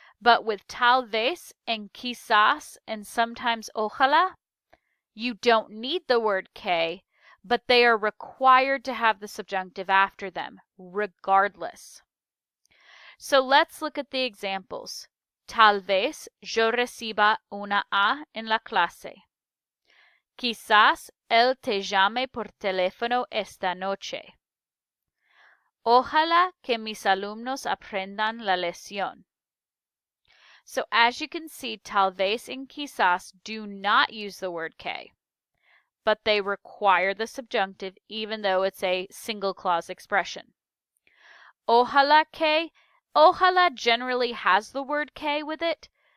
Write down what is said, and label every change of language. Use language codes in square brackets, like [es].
[en] But with tal vez and quizás and sometimes ojalá, you don't need the word que, but they are required to have the subjunctive after them, regardless. So let's look at the examples. [es] Tal vez yo reciba una A en la clase. Quizás él te llame por teléfono esta noche. Ojalá que mis alumnos aprendan la lección. [en] So as you can see, tal vez and quizás do not use the word que, but they require the subjunctive even though it's a single clause expression. Ojalá que, ojalá generally has the word que with it.